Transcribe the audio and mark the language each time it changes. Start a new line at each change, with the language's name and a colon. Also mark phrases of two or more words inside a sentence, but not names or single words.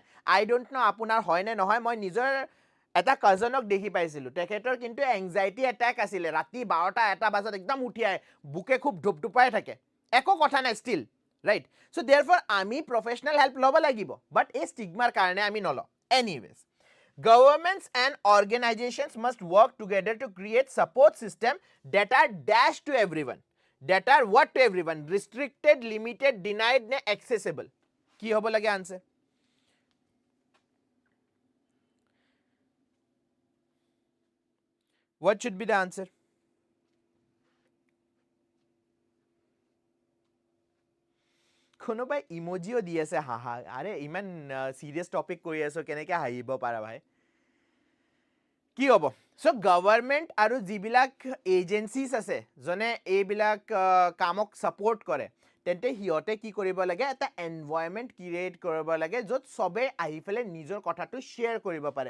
English: I don't know
Assamese: আপোনাৰ হয় নে নহয়, মই নিজৰ এটা কাজনক দেখি পাইছিলোঁ, তেখেতৰ কিন্তু
English: anxiety attack
Assamese: আছিলে, ৰাতি 12টা 1টা বজাত একদম উঠি আহে, বুকে খুব ধুপধুপাই থাকে, একো কথা নাই
English: still, right? so therefore
Assamese: আমি
English: professional help
Assamese: ল'ব লাগিব, বাট এই ষ্টিগমাৰ কাৰণে আমি নলওঁ। এনিৱেজ,
English: governments and organizations must work together to create support system that are dash to everyone. That are what to everyone? Restricted, limited, denied, ne accessible.
Assamese: কি হ'ব লাগে answer?
English: What should be the answer?
Assamese: কোনোবাই ইমোজিও দি আছে হাহা, আৰে ইমান সিৰিয়াছ টপিক কৰি আছো, কেনেকৈ হাঁহিব পাৰা ভাই? কি হ'ব?
English: so government
Assamese: আৰু যিবিলাক এজেঞ্চিজ আছে যোনে এইবিলাক কামক ছাপোৰ্ট কৰে, তেন্তে সিহঁতে কি কৰিব লাগে, এটা
English: environment create
Assamese: কৰিব লাগে য'ত চবে আহি পেলাই নিজৰ কথাটো শ্বেয়াৰ কৰিব পাৰে।